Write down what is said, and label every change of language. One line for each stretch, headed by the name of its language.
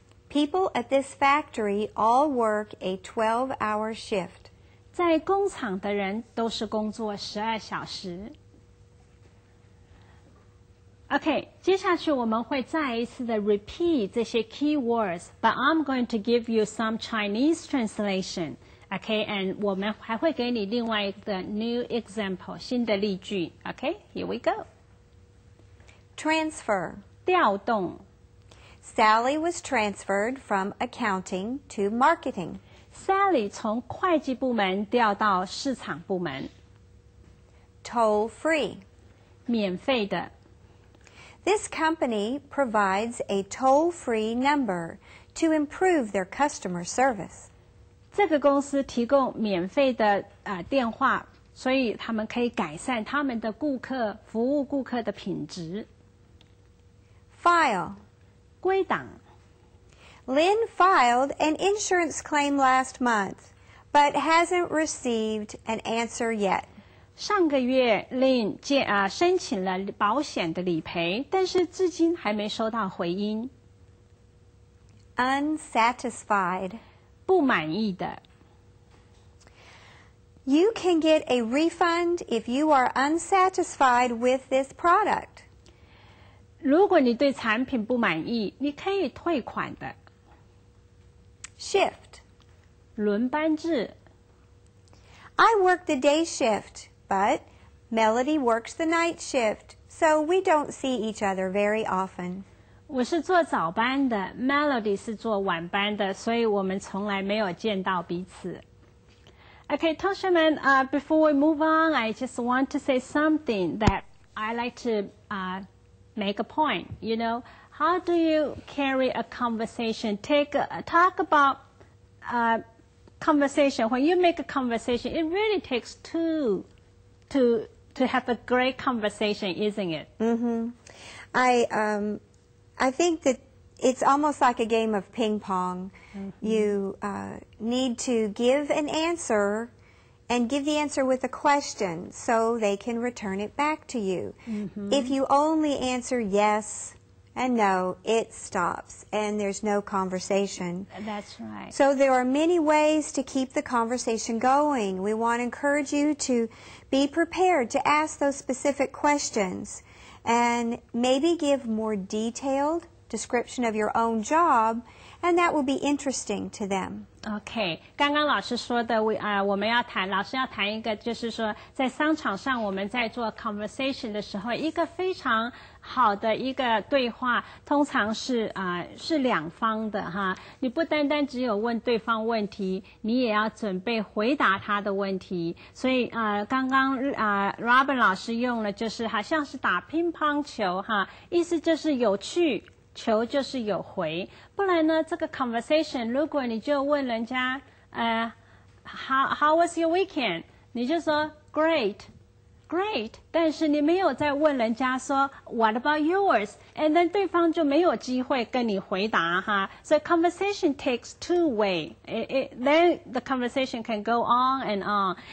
English: People at this factory all work a 12-hour shift.
Chinese: 在工厂的人都是工作12小时。
English: OK，
Chinese: 接下去我们会再一次的
English: repeat
Chinese: 这些
English: key words, but I'm going to give you some Chinese translation.
Chinese: OK, and 我们还会给你另外一个
English: new example,
Chinese: 新的例句。
English: OK, here we go. Transfer.
Chinese: 调动。
English: Sally was transferred from accounting to marketing.
Chinese: Sally 从会计部门调到市场部门。
English: Toll-free.
Chinese: 免费的。
English: This company provides a toll-free number to improve their customer service.
Chinese: 这个公司提供免费的电话，所以他们可以改善他们的服务顾客的品质。
English: File.
Chinese: 归档。
English: Lynn filed an insurance claim last month, but hasn't received an answer yet.
Chinese: 上个月 Lynn 申请了保险的理赔，但是至今还没收到回音。
English: Unsatisfied.
Chinese: 不满意的。
English: You can get a refund if you are unsatisfied with this product.
Chinese: 如果你对产品不满意，你可以退款的。
English: Shift.
Chinese: 轮班制。
English: I work the day shift, but Melody works the night shift, so we don't see each other very often.
Chinese: 我是做早班的 ，Melody 是做晚班的，所以我们从来没有见到彼此。
English: Okay,
Chinese: 同学们，
English: before we move on, I just want to say something that I like to make a point. You know, how do you carry a conversation? Talk about conversation. When you make a conversation, it really takes two to have a great conversation, isn't it? Mm-hmm. I think that it's almost like a game of ping pong. Mm-hmm. You need to give an answer and give the answer with a question so they can return it back to you. Mm-hmm. If you only answer yes and no, it stops and there's no conversation. That's right. So there are many ways to keep the conversation going. We want to encourage you to be prepared to ask those specific questions and maybe give more detailed description of your own job, and that will be interesting to them.
Chinese: OK， 刚刚老师说的，我们要谈，老师要谈一个，就是说，在商场上我们在做 conversation 的时候，一个非常好的一个对话，通常是两方的哈。你不单单只有问对方问题，你也要准备回答他的问题。所以刚刚Robin 老师用了，就是好像是打乒乓球哈，意思就是有趣。求就是有回，不然呢，这个 conversation 如果你就问人家
English: how was your weekend，
Chinese: 你就说 great， 但是你没有再问人家说
English: what about yours， and then
Chinese: 对方就没有机会跟你回答哈。
English: So conversation takes two way， then the conversation can go on and on.